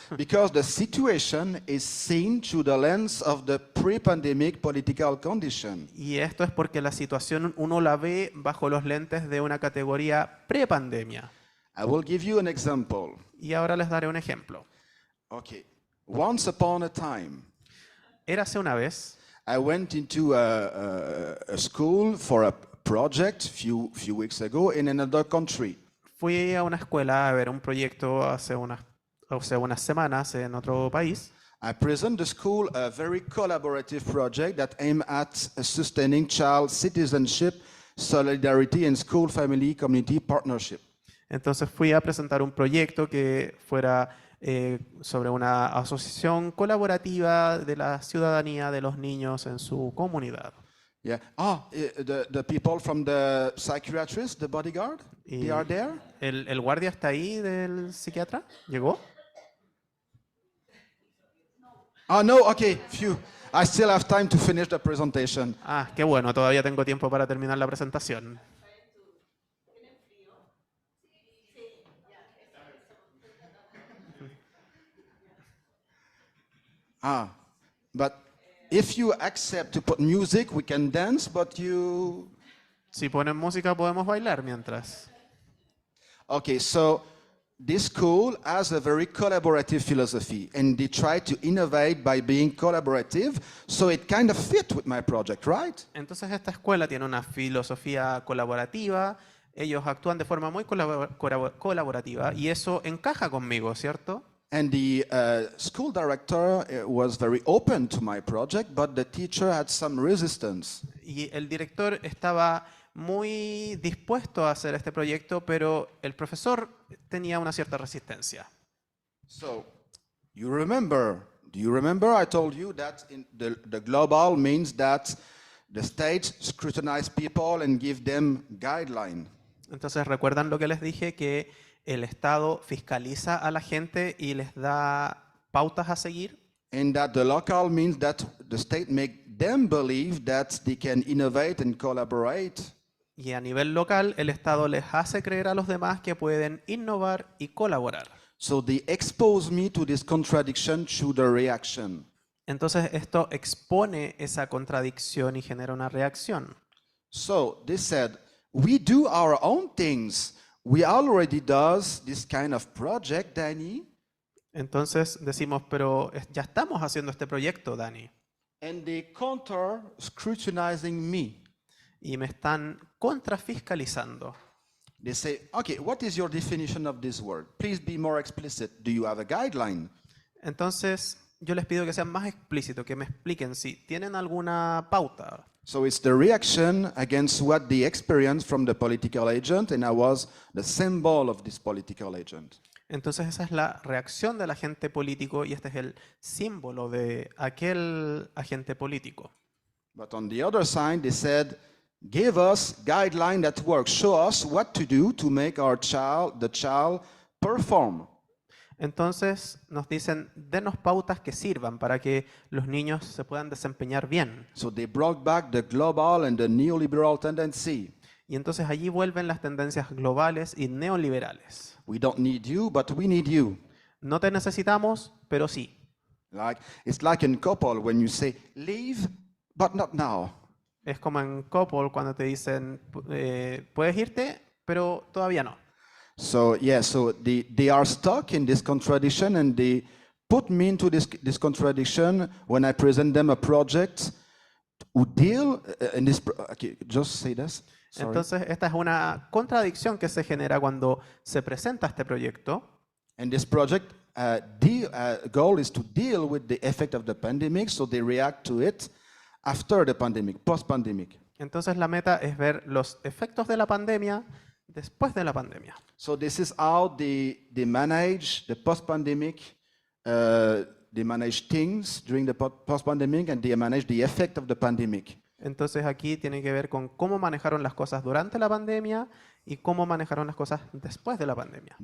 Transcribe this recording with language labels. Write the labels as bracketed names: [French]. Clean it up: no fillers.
[English] Because the situation is seen through the lens of the pre-pandemic political condition. [Spanish] Y esto es porque la situación uno la ve bajo los lentes de una categoría prepandemia. [English] I will give you an example. [Spanish] Y ahora les daré un ejemplo. [English] Okay. Once upon a time, [Spanish] Érase una vez, [English] I went into a school for a project few weeks ago in another country. [Spanish] fui a una escuela a ver un proyecto hace unas semanas en otro país. [English] I present the school a very collaborative project that aimed at sustaining child citizenship, solidarity, and school family community partnership. [Spanish] Entonces fui a presentar un proyecto que fuera sobre una asociación colaborativa de la ciudadanía de los niños en su comunidad. [English] Yeah. The people from the psychiatrist, the bodyguard, they are there? [Spanish] ¿El guardia está ahí del psiquiatra? ¿Llegó? [English] Oh, no, okay, phew. I still have time to finish the presentation. [Spanish] Ah, qué bueno, todavía tengo tiempo para terminar la presentación. [English] But if you accept to put music, we can dance, but you... [Spanish] Si ponen música podemos bailar mientras. [English] Okay, so this school has a very collaborative philosophy, and they try to innovate by being collaborative, so it kind of fit with my project, right? [Spanish] Entonces esta escuela tiene una filosofía colaborativa, ellos actúan de forma muy colaborativa y eso encaja conmigo, ¿cierto? [English] And the school director was very open to my project, but the teacher had some resistance. [Spanish] Y el director estaba muy dispuesto a hacer este proyecto, pero el profesor tenía una cierta resistencia. [English] So, do you remember I told you that in the global means that the states scrutinize people and give them guidelines. [Spanish] Entonces, ¿recuerdan lo que les dije? Que el Estado fiscaliza a la gente y les da pautas a seguir. [English] And that the local means that the state make them believe that they can innovate and collaborate. [Spanish] Y a nivel local, el Estado les hace creer a los demás que pueden innovar y colaborar. [English] So they expose me to this contradiction through the reaction. [Spanish] Entonces esto expone esa contradicción y genera una reacción. [English] So they said, we do our own things. We already does this kind of project, Dany. [Spanish] Entonces decimos, pero ya estamos haciendo este proyecto, Dany. [English] And they counter scrutinizing me. [Spanish] Y me están contrafiscalizando. [English] They say, okay, what is your definition of this word? Please be more explicit. Do you have a guideline? [Spanish] Entonces yo les pido que sean más explícitos, que me expliquen si tienen alguna pauta. [English] So it's the reaction against what they experienced from the political agent, and I was the symbol of this political agent. [Spanish] Entonces esa es la reacción del agente político y este es el símbolo de aquel agente político. [English] But on the other side, they said, give us guideline that works. Show us what to do to make the child perform. [Spanish] Entonces nos dicen, denos pautas que sirvan para que los niños se puedan desempeñar bien. [English] So they brought back the global and the neoliberal tendency. [Spanish] Y entonces allí vuelven las tendencias globales y neoliberales. [English] We don't need you, but we need you. [Spanish] No te necesitamos, pero sí. [English] It's like in couple when you say, leave, but not now. [Spanish] Es como en couple cuando te dicen, puedes irte, pero todavía no. [English] So yeah, so they are stuck in this contradiction, and they put me into this contradiction when I present them a project who deal in this. Okay, just say this. Sorry. [Spanish] Entonces esta es una contradicción que se genera cuando se presenta este proyecto. [English] And this project goal is to deal with the effect of the pandemic, so they react to it after the pandemic, post-pandemic. [Spanish] Entonces la meta es ver los efectos de la pandemia después de la pandemia. [English] So this is how they manage the post-pandemic, they manage things during the post-pandemic, and they manage the effect of the pandemic. [Spanish] Entonces aquí tiene que ver con cómo manejaron las cosas durante la pandemia y cómo manejaron las cosas después de la pandemia.